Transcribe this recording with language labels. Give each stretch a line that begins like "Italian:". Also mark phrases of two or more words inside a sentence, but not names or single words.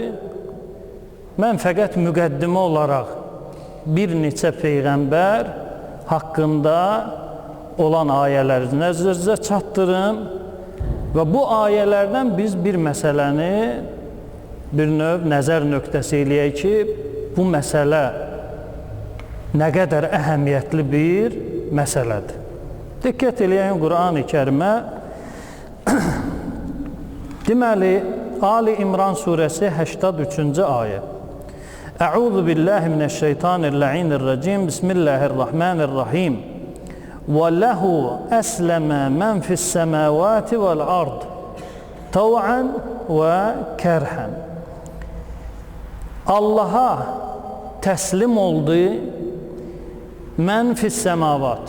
Azerbaijani: Mən fəqət müqəddimə olaraq bir neçə peyğəmbər haqqında olan ayələri nəzərinizə çatdırım və bu ayələrdən biz bir məsələni bir növ nəzər nöqtəsi eləyək ki, bu məsələ nə qədər əhəmiyyətli bir məsələdir. Diqqət eləyən Quran-ı Kərimə. Deməli, Ali İmran surəsi 83-cü ayə.
Arabic: أعوذ بالله من الشيطان الرجيم. بسم الله الرحمن الرحيم. وله أسلم من في السماوات والأرض طوعا وكرها.
Azerbaijani: Allaha təslim oldu
Arabic: من في السماوات.